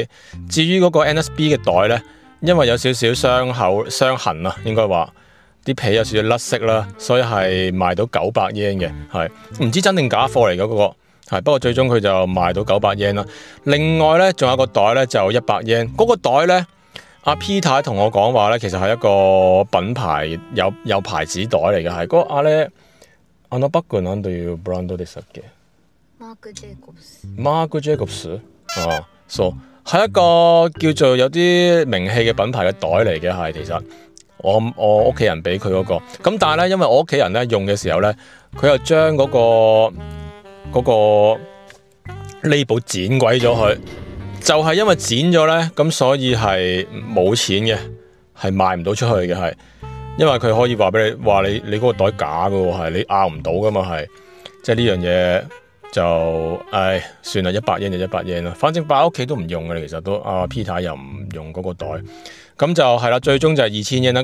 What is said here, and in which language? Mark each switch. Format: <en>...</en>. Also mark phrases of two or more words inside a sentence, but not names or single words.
<yue>至於嗰個 NSB 嘅袋咧，因為有少少傷痕啊，應該話啲皮有少少甩色啦，所以係賣到900 yen 嘅，係唔知真定假貨嚟嘅嗰個。係，不過最終佢就賣到900 yen 啦。另外咧，仲有個袋咧就100 yen。嗰個袋咧，阿 P 太同我講話咧，其實係一個品牌有牌子袋嚟嘅，係嗰個阿咧，</yue> <ja>バッグなんというブランドでしたっけ？マーク・ジェイコブス。</ja> <yue>啊，係一個叫做有啲名氣嘅品牌嘅袋嚟嘅，係其實我屋企人俾佢嗰個。咁但係咧，因為我屋企人咧用嘅時候咧，佢又將嗰個 label 剪鬼咗佢，就係因為剪咗咧，咁所以係冇錢嘅，係賣唔到出去嘅，係因為佢可以話俾你話你嗰個袋假嘅喎，係你拗唔到噶嘛，係即係呢樣嘢就算啦，100 yen 就100 yen啦，反正擺喺屋企都唔用嘅，其實都阿 Peter 又唔用嗰個袋，咁就係啦，最終就係2000 yen啦。</yue>